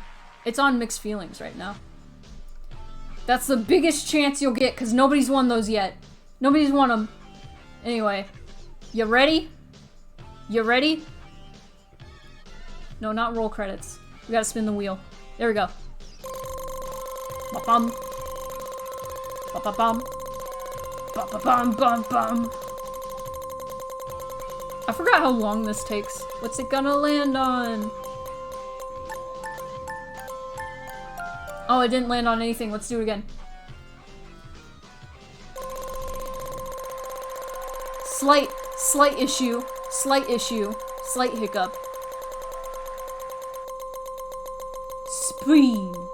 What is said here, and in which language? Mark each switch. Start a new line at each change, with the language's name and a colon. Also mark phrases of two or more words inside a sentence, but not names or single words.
English: It's on Mixed Feelings right now. That's the biggest chance you'll get because nobody's won those yet. Nobody's won them. Anyway, you ready? You ready? No, not roll credits. We gotta spin the wheel. There we go. Ba-bum. Ba-ba-bum. Ba-ba-bum-bum-bum. I forgot how long this takes. What's it gonna land on? Oh, it didn't land on anything. Let's do it again. Slight issue. Slight issue. Slight hiccup. Spleen.